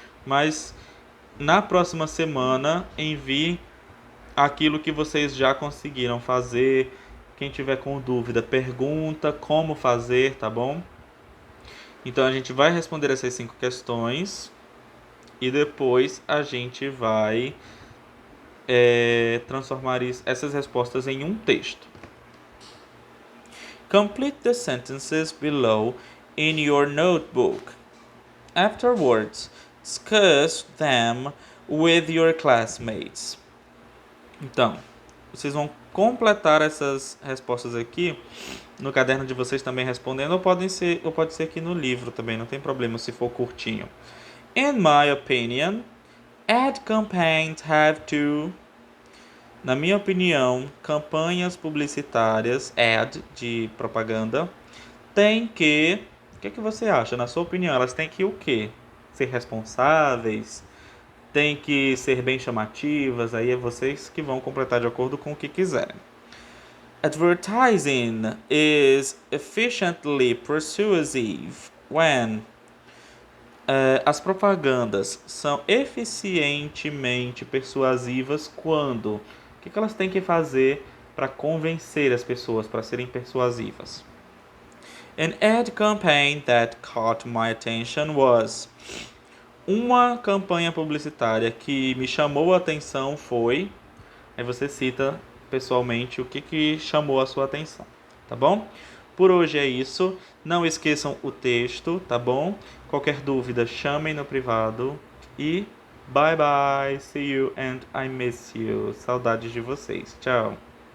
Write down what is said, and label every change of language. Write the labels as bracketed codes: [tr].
[pt] Mas na próxima semana, envie aquilo que vocês já conseguiram fazer. Quem tiver com dúvida, pergunta como fazer, tá bom? Então a gente vai responder essas 5 questões e depois a gente vai transformar essas respostas em um texto. [en] Complete the sentences below in your notebook. Afterwards, discuss them with your classmates. [pt] Então, vocês vão completar essas respostas aqui no caderno de vocês também respondendo, ou pode ser aqui no livro também, não tem problema se for curtinho. [en] In my opinion, ad campaigns have to... [pt] Na minha opinião, campanhas publicitárias, ad, de propaganda, tem que... O que você acha? Na sua opinião, elas têm que o quê? Ser responsáveis? Tem que ser bem chamativas? Aí é vocês que vão completar de acordo com o que quiserem. [en] Advertising is efficiently persuasive when... [pt] as propagandas são eficientemente persuasivas quando... O que elas têm que fazer para convencer as pessoas, para serem persuasivas? [en] An ad campaign that caught my attention was... [pt] Uma campanha publicitária que me chamou a atenção foi... Aí você cita pessoalmente o que chamou a sua atenção, tá bom? Por hoje é isso. Não esqueçam o texto, tá bom? Qualquer dúvida, chamem no privado. E [en] bye bye, see you and I miss you. [pt] Saudades de vocês. Tchau.